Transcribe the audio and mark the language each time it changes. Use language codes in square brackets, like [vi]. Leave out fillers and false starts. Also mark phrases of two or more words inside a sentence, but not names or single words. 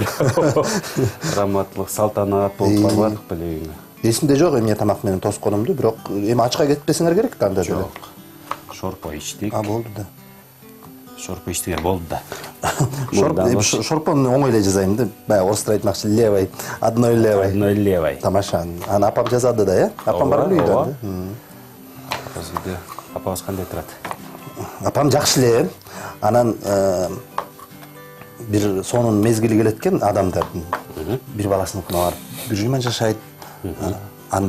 [ky] Раматлык, салтанат болуп барбадык беле үйүңө. Эсимде жок эмне тамак менен тосконумду, бирок эми ачка кетпесиңер керек да анда деле. Жок. Шорпо ичтик. Болду да. Шорпо ичтиңер болду да. Шорпону оңой эле жасайм да. Баягы орустар айтмакчы, [ru] левой, одной левой. [ky] Тамаша. Аны апам жазады да, э? Апам бар эле үйдө. Өзүдө апабыз кандай турат? Апам жакшы эле. Анан бир сонун мезгили келет экен адамдардын. Бир баласыныкына барып, бир жуман жашайт.